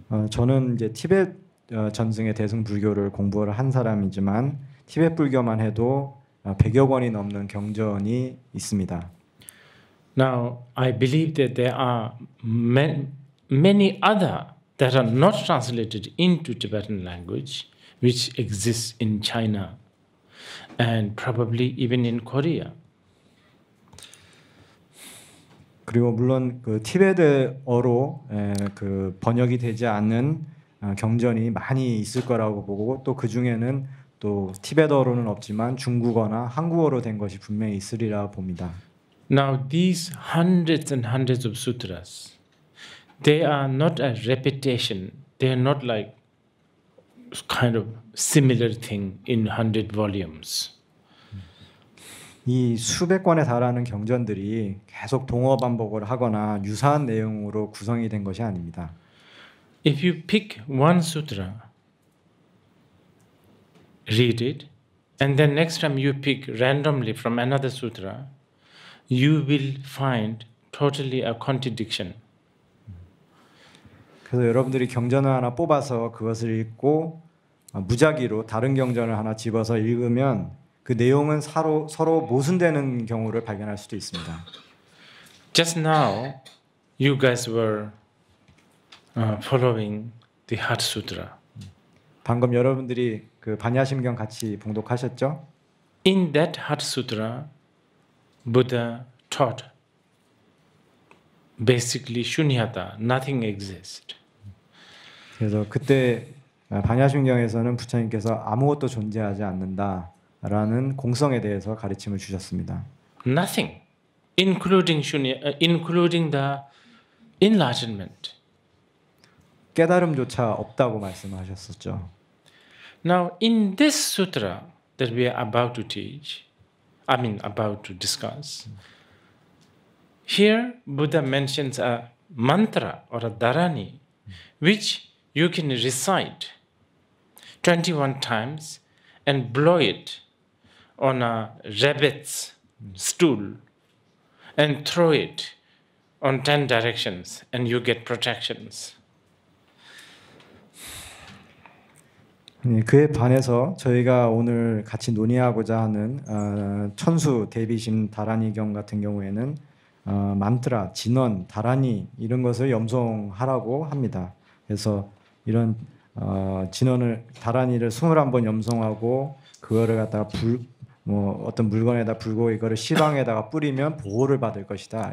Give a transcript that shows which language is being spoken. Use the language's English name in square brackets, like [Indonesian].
[Korean] 저는 이제 티베트 전승의 대승 불교를 공부를 한 사람이지만 티베트 불교만 해도 100여 권이 넘는 경전이 있습니다. [English] Now, I believe that there are many other that are not translated into Tibetan language, which exists in China and probably even in Korea. [Korean] 그리고 물론 그 티베트어로 그 번역이 되지 않는 경전이 많이 있을 거라고 보고, 또 그 중에는 또 티베트어로는 없지만 중국어나 한국어로 된 것이 분명히 있으리라 봅니다. [English] Now, these hundreds and hundreds of sutras, they are not a repetition. They are not like kind of similar thing in 100 volumes. [Korean] 이 수백 권에 달하는 경전들이 계속 동어 반복을 하거나 유사한 내용으로 구성이 된 것이 아닙니다. [English] If you pick one sutra, read it, and then next time you pick randomly from another sutra, you will find totally a contradiction. [Korean] 그래서 여러분들이 경전을 하나 뽑아서 그것을 읽고 무작위로 다른 경전을 하나 집어서 읽으면 그 내용은 서로 모순되는 경우를 발견할 수도 있습니다. [English] Just now, you guys were following the Heart Sutra. [Korean] 방금 여러분들이 그 반야심경 같이 봉독하셨죠? [English] In that Heart Sutra, Buddha taught basically shunyata, nothing exists. [Korean] 그래서 그때 반야심경에서는 부처님께서 아무것도 존재하지 않는다라는 공성에 대해서 가르침을 주셨습니다. [English] Nothing, including including the enlightenment. [Korean] 깨달음조차 없다고 말씀하셨었죠. [English] Now, in this sutra that we are about to teach, about to discuss, here Buddha mentions a mantra or a dharani, which you can recite 21 times and blow it on a rabbit's stool and throw it on 10 directions and you get protections. [Korean] 그에 반해서 저희가 오늘 같이 논의하고자 하는 천수 대비심 다라니경 같은 경우에는 만트라, 진원, 다라니 이런 것을 염송하라고 합니다. 그래서 이런 진원을 다라니를 21번 염송하고 그거를 갖다가 어떤 물건에다 불고 이거를 시방에다가 뿌리면 보호를 받을 것이다.